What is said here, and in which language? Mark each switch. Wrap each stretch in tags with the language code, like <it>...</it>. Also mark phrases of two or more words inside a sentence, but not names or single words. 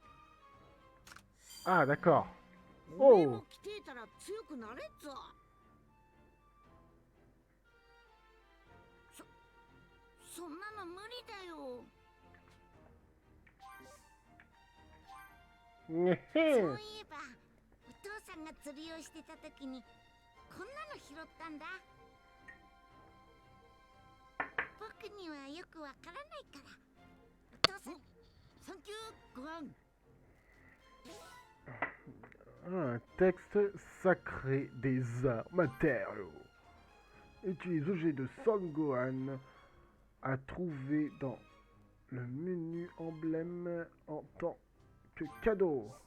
<fr>Ah, d'accord.</fr> <ja>おめえも来ていたら強くなれっぞ。そんなの無理だよ。そういえばお父さんが釣りをしてた時にこんなの拾ったんだ。僕にはよくわからないから。お父さん、サンキューご飯。</ja> <fr>Un texte sacré des arts matériaux. Utilise objet de Son Gohan à trouver dans le menu emblème en tant que cadeau.</fr>